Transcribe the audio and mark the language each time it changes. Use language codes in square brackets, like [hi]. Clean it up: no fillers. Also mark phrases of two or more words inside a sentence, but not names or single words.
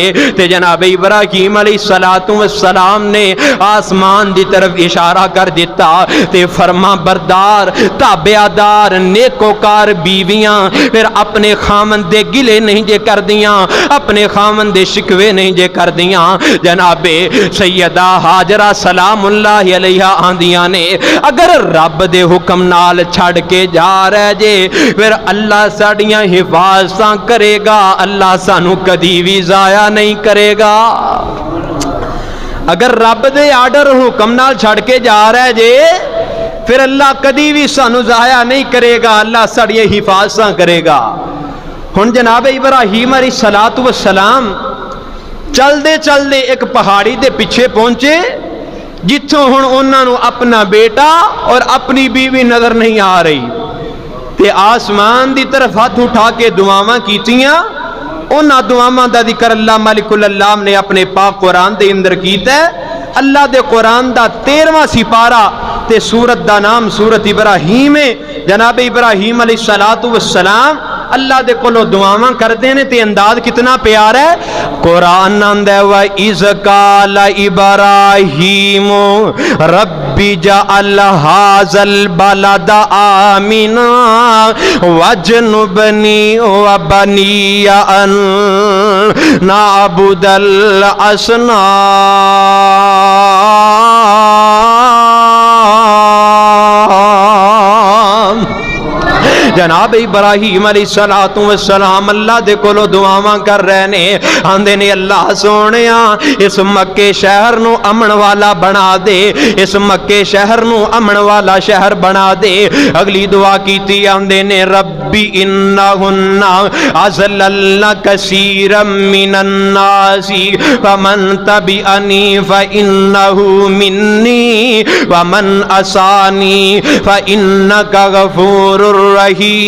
[pa] تے جناب ابراہیم علیہ السلام نے آسمان دی طرف اشارہ کر دیتا تے فرما بردار تابعدار نیکوکار بیویاں پھر اپنے خامن دے گلے نہیں جے کر دیاں، اپنے خامن دے شکوے نہیں جے کر دیاں۔ جناب سیدہ ہاجرہ سلام اللہ علیہ آندیاں نے اگر رب دے حکم نال چھڑ کے جا رہے جے پھر اللہ ساڑیاں حفاظتاں کرے گا، اللہ سانو کدی بھی ضائع نہیں کرے گا۔ اگر رب دے آرڈر حکم نال چھڑ کے جا رہے جے پھر اللہ کدی بھی سانو ضائع نہیں کرے گا، اللہ ساڑیاں حفاظتاں کرے گا۔ ہن جناب ابراہیم علیہ السلام چل دے ایک پہاڑی دے پیچھے پہنچے جتھوں ہن انہاں نو اپنا بیٹا اور اپنی بیوی نظر نہیں آ رہی تے آسمان دی طرف ہاتھ اٹھا کے دعاواں کیتیاں۔ انہاں دعاواں دا ذکر اللہ ملک العلام نے اپنے پاک قرآن دے اندر کیتا ہے۔ اللہ دے قرآن دا 13واں سپارہ تے سورت دا نام سورت ابراہیم ہے۔ جناب ابراہیم علیہ السلام اللہ دے کولو دعاواں کردے نے تے انداز کتنا پیارا ہے۔ قرآن نام ہے [ar] وَإِذْ قَالَ إِبْرَاهِيمُ رَبِّ اجْعَلْ هَٰذَا الْبَلَدَ آمِنًا وَاجْنُبْنِي وَبَنِيَّ أَن نَعْبُدَ الْأَصْنَامَ۔ [pa] جناب ابراہیم علیہ السلام اللہ دے کولو دعاواں کر رہے نے، آندے نے اللہ سونیا اس مکے شہر نو امن والا بنا دے، اس مکے شہر نو امن والا شہر بنا دے۔ اگلی دعا کیتی آندے نے [ar] ربی انہن اضللن کثیرا من الناس فمن تبعنی فانہ منی ومن عصانی فانک غفور الرحیم۔